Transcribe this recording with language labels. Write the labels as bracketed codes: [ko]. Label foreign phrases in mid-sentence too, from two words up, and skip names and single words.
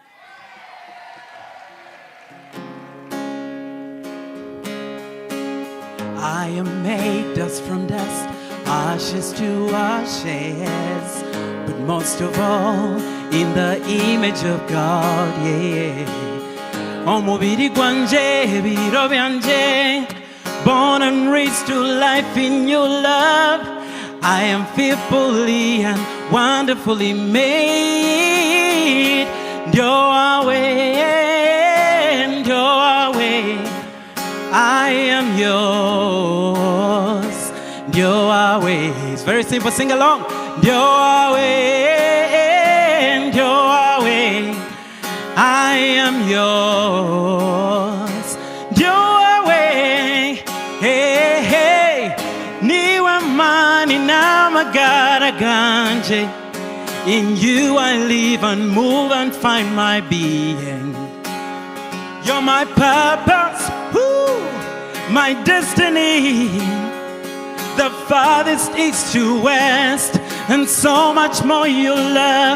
[en] I am made dust from dust, ashes to ashes, but most of all in the image of God, yeah. [nyn] Omubiri gwanje biro byanje, [en] born and raised to life in your love. I am fearfully and wonderfully made. Your way, I am yours. Your way. It's very simple. Sing along. Your way, I am yours. Your way, hey, hey. [nyn] Niwe mani na magara ganje. [en] In you I live and move and find my being. You're my purpose, my destiny. The farthest east to west, and so much more you love.